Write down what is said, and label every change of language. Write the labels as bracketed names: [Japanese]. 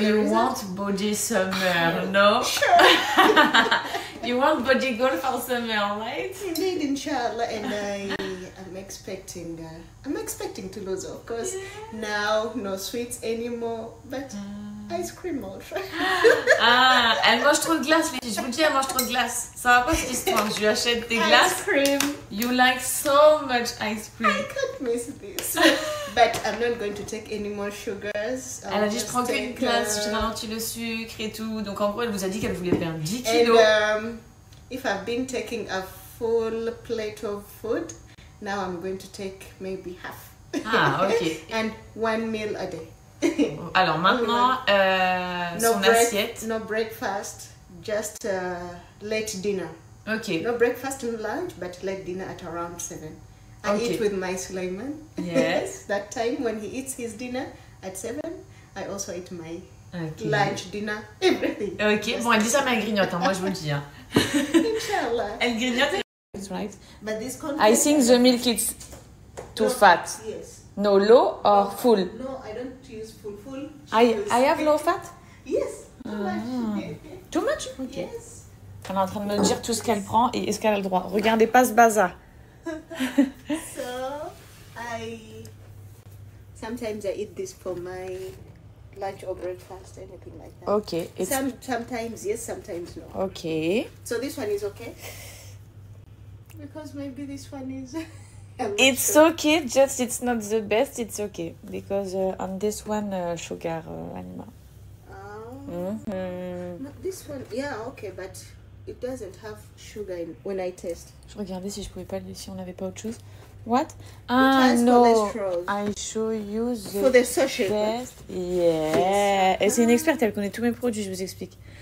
[English] So you want body summer, no? Sure. You want body goal for summer, right? Indeed, inshallah. And I'm expecting to lose, of course. Now, no sweets anymore, but ice cream also. [French] Ah, elle mange trop de glace, les filles. Je vous le dis, elle mange trop de glace. Ça va pas cette histoire. Je lui achète des glaces. [English] Ice cream. You like so much ice cream. I can't miss this. But I'm not going to take any more sugars. [French] Elle a dit, je prends qu'une glace, je ralentis le sucre et tout. Donc en gros, elle vous a dit qu'elle voulait perdre 10 kilos. [English] And if I've been taking a full plate of food, now I'm going to take maybe half. Ah, ok. And 1 meal a day. [French] Alors maintenant, son assiette. [English] No breakfast, just late dinner. Ok. No breakfast and lunch, but late dinner at around 7. I eat with my Sulaiman. Yes. That time when he eats his dinner at 7, I also eat my lunch, dinner, everything. Ok, just [French] bon, elle dit ça, mais elle grignote, hein, moi je vous le dis. Hein. [Arabic] Inshallah. [French] Elle grignote. [English] That's right. But this I think the milk is too fat. Yes. No, low or full? No, I don't use full. I have low fat? Yes. Too much. Too much? Ok. Yes. [French] Elle est en train de me dire tout ce qu'elle prend et est-ce qu'elle a le droit. Regardez pas ce bazar. [English] So, sometimes I eat this for my lunch or breakfast, anything like that. Okay. Sometimes yes, sometimes no. Okay. So this one is okay? Because maybe this one is... It's sure. okay, just it's not the best, it's okay. Because on this one, sugar animal. No, this one, yeah, okay, but it doesn't have sugar in when I taste. [French] Je regardais si je pouvais pas, si on n'avait pas autre chose. [English] What? has No. cholesterol. I show you the For the sachet. best. Yeah. Yes. [French] Et c'est une experte, elle connaît tous mes produits, je vous explique.